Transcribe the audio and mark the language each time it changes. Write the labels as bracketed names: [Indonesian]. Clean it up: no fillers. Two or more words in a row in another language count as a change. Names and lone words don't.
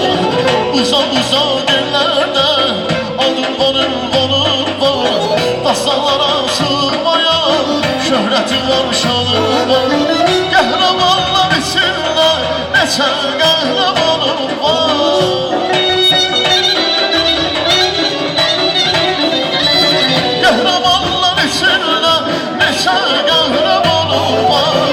[Turkish] Uzak uzak yerlerde adım varım, varım var. Dastanlara sığmayan şöhretim var, şanım var. [Azerbaijani] Qəhrəmanlar içində neçə qəhrəmanım var. Qəhrəmanlar içində neçə qəhrəmanım var.